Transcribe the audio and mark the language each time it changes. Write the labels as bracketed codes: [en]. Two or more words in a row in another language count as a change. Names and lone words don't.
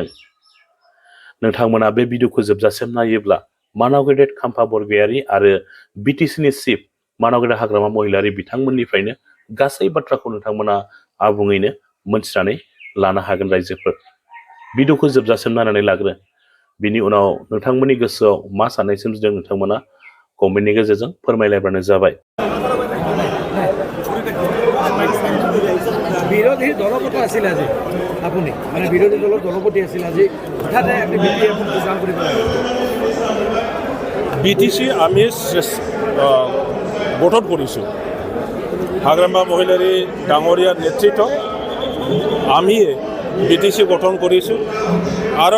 [brx] नोंथांमोना बे भिडिअखौ जोबजासिम नायोब्ला मानावगेदा खाम्फा बरगयारी आरो BTCनि चिफ मानावगेदा हाग्रामा महिलारि बिथांमोननिफ्रायनो गासै बाथ्राखौ नोंथांमोना आबुङैनो मोनथिनानै लानो हागोन। रायजोफोर भिडिअखौ जोबजासिम नायनानै लाग्रो, बिनि उनाव नोंथांमोननि गोसोआव मा साननाय सोमजिदों नोंथांमोना कमेन्टनि गेजेरजों फोरमायलायबानो जाबाय। [as] বিৰোধী দলপতি আছিল আজি আপুনি মানে বিৰোধী দলৰ দলপতি আছিল আজি হঠাতে BPF যোগদান কৰিব লাগে। BTC আমি গঠন কৰিছোঁ হাগ্ৰামা মহিলাৰী ডাঙৰীয়াৰ নেতৃত্বত আমি BTC গঠন কৰিছোঁ আৰু